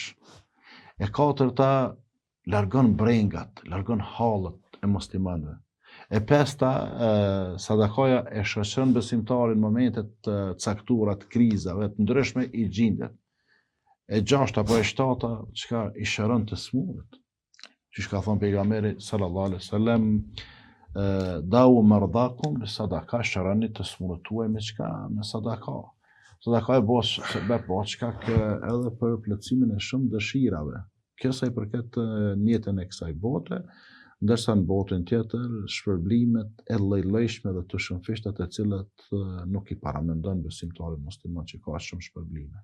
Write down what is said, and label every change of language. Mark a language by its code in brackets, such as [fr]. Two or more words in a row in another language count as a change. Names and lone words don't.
[sq] E katërta largon brengat, largon hallet e muslimanëve. E pesta sadakaja e shoqëron besimtarin në momentet të caktuara të krizave të ndryshme i gjindet. E gjashta apo e shtata çka i shëron të smurët. Që ka thonë pejgamberi [ar] صلى الله عليه وسلم, داووا مرضاكم بالصدقة, [sq] shëroni të smurët tuaj me çka? Me sadaka. Sadaka e bëhet shkak edhe për plotësimin e shumë dëshirave. Kjo sa i përket njëtën e kësaj bote, ndërsa në botën tjetër shpërblimet e lloj-llojshme dhe të shumëfishta të cilat nuk i paramendon besimtarit musliman që ka shumë shpërblime.